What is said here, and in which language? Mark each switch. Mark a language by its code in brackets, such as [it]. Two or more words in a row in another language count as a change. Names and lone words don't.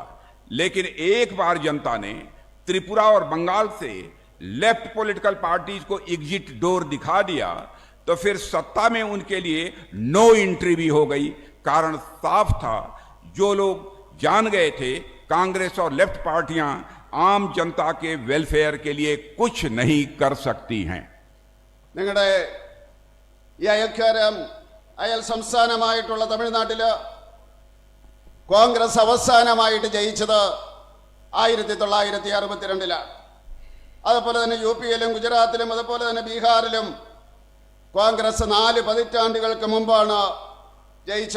[hi] लेकिन एक बार जनता ने त्रिपुरा और बंगाल से लेफ्ट [en] political parties [hi] को [en] exit door [hi] दिखा दिया, तो फिर सत्ता में उनके लिए [en] no entry [hi] भी हो गई। कारण साफ था, जो लोग जान गए थे कांग्रेस और लेफ्ट पार्टियां आम जनता के वेलफेयर के लिए कुछ नहीं कर सकती हैं। [ml] നിങ്ങളുടെ ഈ അയൽ സംസ്ഥാനമായിട്ടുള്ള തമിഴ്നാട്ടില് കോൺഗ്രസ് അവസാനമായിട്ട് ജയിച്ചത് 1962-ലാണ്. അതുപോലെ തന്നെ യു പിയിലും ഗുജറാത്തിലും അതുപോലെ തന്നെ ബീഹാറിലും കോൺഗ്രസ് 4 പതിറ്റാണ്ടുകൾക്ക് മുമ്പാണ് ജയിച്ചത്.